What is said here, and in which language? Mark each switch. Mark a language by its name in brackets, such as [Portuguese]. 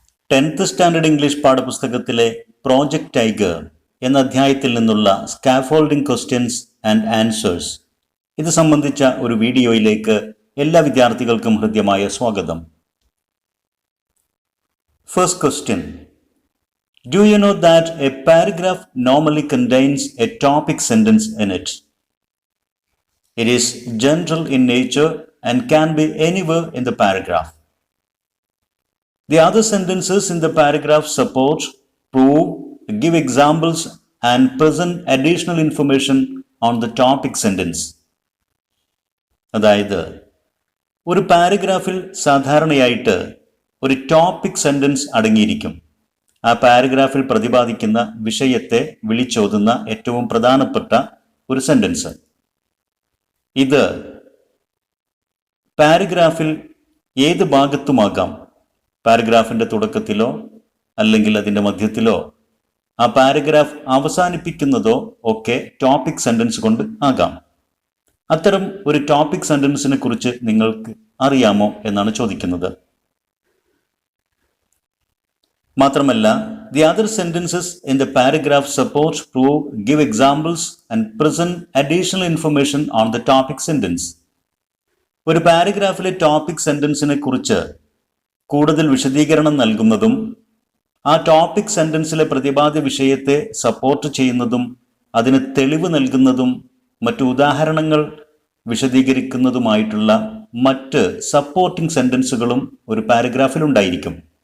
[Malayalam] 10th standard English പാഠപുസ്തകത്തിലെ project tiger എന്ന അധ്യായത്തിൽ നിന്നുള്ള [English] scaffolding questions and answers [Malayalam] ഇത് സംബന്ധിച്ച ഒരു വീഡിയോയിലേക്ക് എല്ലാ വിദ്യാർത്ഥികൾക്കും ഹൃദ്യമായ സ്വാഗതം. [English] First question. Do you know that a paragraph normally contains a topic sentence in it? It is general in nature and can be anywhere in the paragraph. The other sentences in the paragraph support, prove, give examples and present additional information on the topic sentence. [Malayalam] അതായത് ഒരു പാരഗ്രാഫിൽ സാധാരണയായിട്ട് ഒരു topic sentence അടങ്ങിയിരിക്കും. ആ പാരഗ്രാഫിൽ പ്രതിപാദിക്കുന്ന വിഷയത്തെ വിളിച്ചോതുന്ന ഏറ്റവും പ്രധാനപ്പെട്ട ഒരു സെന്റൻസ്. ഇത് പാരഗ്രാഫിൽ ഏത് ഭാഗത്തുമാകാം. പാരഗ്രാഫിന്റെ തുടക്കത്തിലോ അല്ലെങ്കിൽ അതിന്റെ മധ്യത്തിലോ ആ പാരഗ്രാഫ് അവസാനിപ്പിക്കുന്നതോ ഒക്കെ ടോപ്പിക് സെന്റൻസ് കൊണ്ട് ആകാം. അത്തരം ഒരു ടോപ്പിക് സെന്റൻസിനെ കുറിച്ച് നിങ്ങൾക്ക് അറിയാമോ എന്നാണ് ചോദിക്കുന്നത്. [English] മാത്രമല്ല, the other sentences in the paragraph support, prove, give examples and present additional information on the topic sentence. [Malayalam] ഒരു പാരഗ്രാഫിലെ ടോപ്പിക് സെന്റൻസിനെ കുറിച്ച് കൂടുതൽ വിശദീകരണം നൽകുന്നതും ആ ടോപ്പിക് സെന്റൻസിലെ പ്രതിപാദ്യ വിഷയത്തെ സപ്പോർട്ട് ചെയ്യുന്നതും അതിന് തെളിവ് നൽകുന്നതും മറ്റു ഉദാഹരണങ്ങൾ വിശദീകരിക്കുന്നതുമായിട്ടുള്ള മറ്റ് സപ്പോർട്ടിംഗ് സെന്റൻസുകളും ഒരു പാരഗ്രാഫിൽ ഉണ്ടായിരിക്കും.